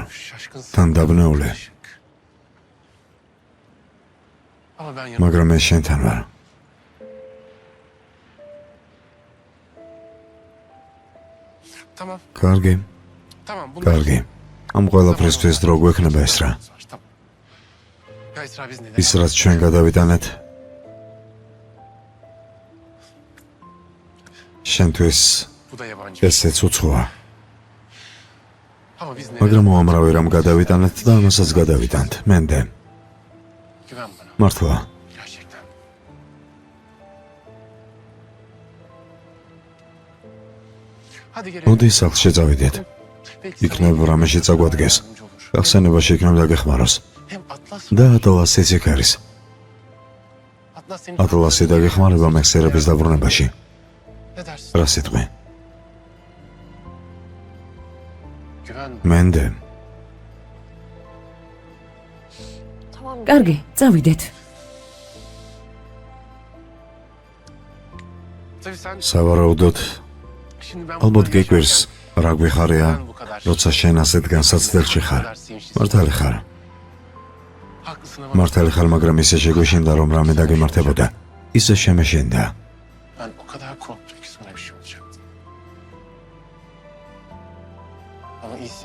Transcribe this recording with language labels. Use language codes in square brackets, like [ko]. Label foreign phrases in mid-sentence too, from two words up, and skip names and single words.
[tr] Şaşkınsın. [ka] თან დაბნეული, [tr] Ama ben yanım. [ka] მაგრამ მე შენთან ვარ. Tamam. კარგი, [tr] Tamam. Bunu [ka] კარგი. ამ ყველაფრისთვის დრო გვექნება ეს რა. [tr] Tamam. Ya Esra biz neden? [ka] ის რაც ჩვენ გადავიტანეთ. შენთვის [tr] Bu da yabancı. [ka] ესეც უცხოა. [tr] Ama biz neden? [ka] მაგრამ უამრავი რამ გადავიტანეთ და ამასაც გადავიტანთ. მენდე, [tr] Güven bana. [ka] მართლა. [tr] Gerçekten. Hadi gelelim. [ka] მოდი სახლში წავიდეთ. Belki იქნებ რამეში წაგვადგეს. [tr] yardımcı olur. [ka] გახსენებაში იქნებ დაგეხმაროს. [tr] Hem Atlas. [ka] და ატლასიც იქ არის. [tr] Atlas senin. [ka] ატლასი დაგეხმარება მეხსიერების დაბრუნებაში. [tr] Ne dersin? [ka] რა სიტყვი? Güven. მენდე, tamam. კარგი, წავიდეთ. [tr] Tabii sen [ka] სავარაუდოდ, [tr] şimdi ben [ka] ალბათ burada გეკვირს yaşarken რა გვიხარია, [tr] ben bu kadar [ka] როცა შენ ასეთ განსაცდელში ხარ. მართალი ხარ. [tr] haklısın ama [ka] მართალი ხარ, მაგრამ ისე შეგვეშინდა, რომ რამე დაგემართებოდა. ისე შემეშინდა. [tr] ben o kadar korktum ki sana bir şey olacaktı. Ama iyisin.